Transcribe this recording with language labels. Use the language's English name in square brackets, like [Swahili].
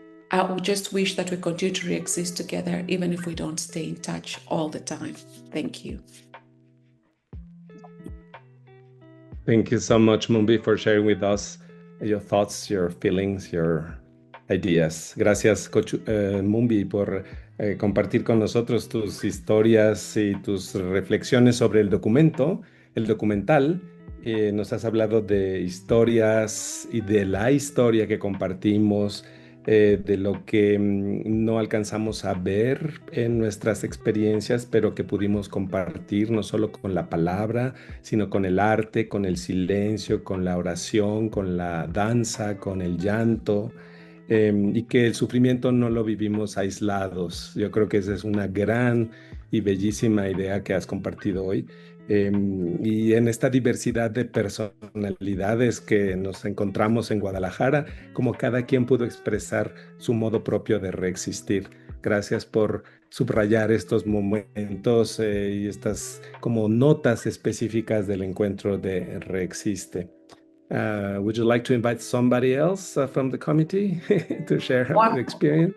[English] I would just wish that we continue to re-exist together, even if we don't stay in touch all the time. Thank you. Thank you so much, Mumbi, for sharing with us your thoughts, your feelings, your ideas. [Spanish] Gracias, Mumbi, por compartir con nosotros tus historias y tus reflexiones sobre el documental. Nos has hablado de historias y de la historia que compartimos, de lo que no alcanzamos a ver en nuestras experiencias, pero que pudimos compartir no solo con la palabra, sino con el arte, con el silencio, con la oración, con la danza, con el llanto, y que el sufrimiento no lo vivimos aislados. Yo creo que esa es una gran y bellísima idea que has compartido hoy. Y en esta diversidad de personalidades que nos encontramos en Guadalajara, como cada quien pudo expresar su modo propio de reexistir. Gracias por subrayar estos momentos y estas como notas específicas del encuentro de Re-Existe. [English] Would you like to invite somebody else from the committee to share her experience?